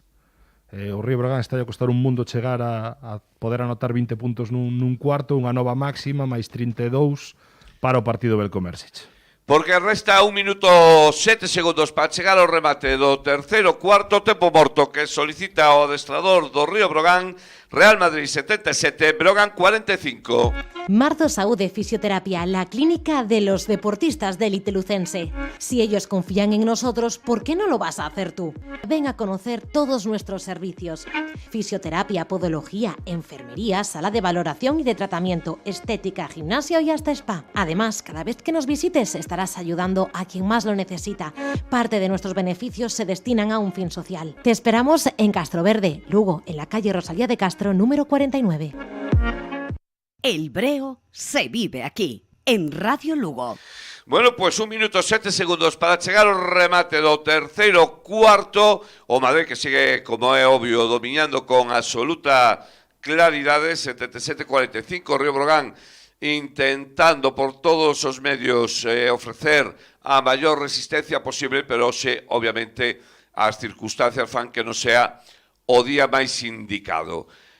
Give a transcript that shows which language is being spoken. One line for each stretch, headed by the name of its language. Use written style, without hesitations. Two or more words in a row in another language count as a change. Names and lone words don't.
Galician: O Río Breogán está a costar un mundo chegar a poder anotar 20 puntos nun cuarto, unha nova máxima, máis 32 para o partido Belcomersic. Porque resta 1 minuto 7 segundos para chegar ao remate do terceiro cuarto, tempo morto que solicita o adestrador do Río Breogán Real Madrid 77, Brogan 45.
Spanish: Marzo Saúde Fisioterapia, la clínica de los deportistas de élite lucense. Si ellos confían en nosotros, ¿por qué no lo vas a hacer tú? Ven a conocer todos nuestros servicios. Fisioterapia, podología, enfermería, sala de valoración y de tratamiento, estética, gimnasio y hasta spa. Además, cada vez que nos visites estarás ayudando a quien más lo necesita. Parte de nuestros beneficios se destinan a un fin social. Te esperamos en Castroverde, Lugo, en la calle Rosalía de Castro, número 49. El Breo se vive aquí, en Radio Lugo.
Galician: Bueno, pues 1 minuto 7 segundos para chegar ao remate do terceiro cuarto. O Madrid que sigue, como é obvio, dominando con absoluta claridade, 77-45, Río Brogan intentando por todos os medios ofrecer a maior resistencia posible, pero hoxe, obviamente, as circunstancias fan que non sea o día máis indicado.